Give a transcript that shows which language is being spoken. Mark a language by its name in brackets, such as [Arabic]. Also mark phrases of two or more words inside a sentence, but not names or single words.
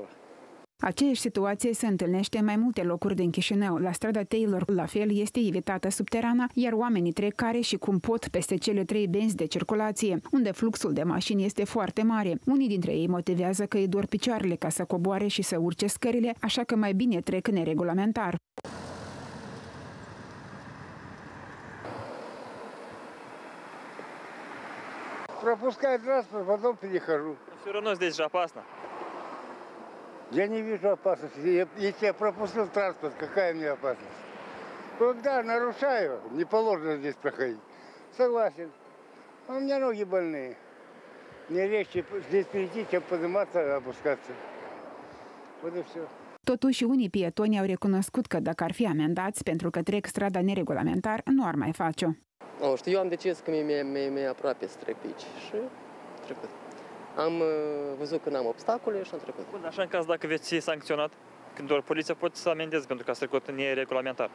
[Romanian] Aceeași situație se întâlnește în mai multe locuri din Chișinău. La strada Taylor, la fel, este evitată subterana, iar oamenii trec care și cum pot peste cele 3 benzi de circulație, unde fluxul de mașini este foarte mare. Unii dintre ei motivează că îi dor picioarele ca să coboare și să urce scările, așa că mai bine trec neregulamentar. [Russian] Пропускай транспорт, потом перехожу. Все равно здесь же опасно. Я не вижу опасности. Если я пропустил транспорт, какая мне опасность? Когда нарушаю, не положено здесь проходить. Согласен. А у меня ноги больные. Мне легче здесь перейти, чем подниматься и опускаться. Вот и все. [Romanian] Totuși, unii pietoni au recunoscut că dacă ar fi amendați pentru că trec strada neregulamentar, nu ar mai face-o. Știu, eu am decis că mi-e aproape să trec pe aici și trecut. Am văzut că n-am obstacole și am trecut. Bun, așa în caz dacă veți fi sancționat, când doar poliția poate să amendeze pentru că ați trecut neregulamentar.